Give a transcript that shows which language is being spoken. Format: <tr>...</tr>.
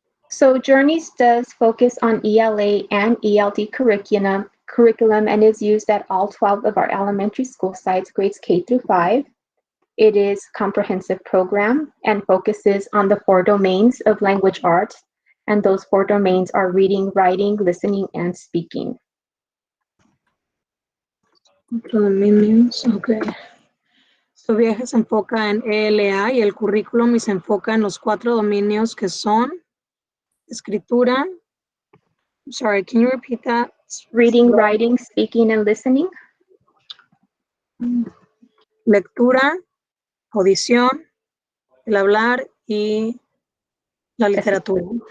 <en>So Journeys does focus on ELA and ELD curriculum and is used at all 12 of our elementary school sites, grades K through 5. It is a comprehensive program and focuses on the 4 domains of language arts, and those 4 domains are reading, writing, listening, and speaking.</en> <es>Dominios, okay. Su viaje se enfoca en ELA y el currículum y se enfoca en los 4 dominios que son escritura.</es> <en>Sorry, can you repeat that? Reading, writing, speaking, and listening.</en> <es>Lectura, audición, el hablar y la literatura.</es>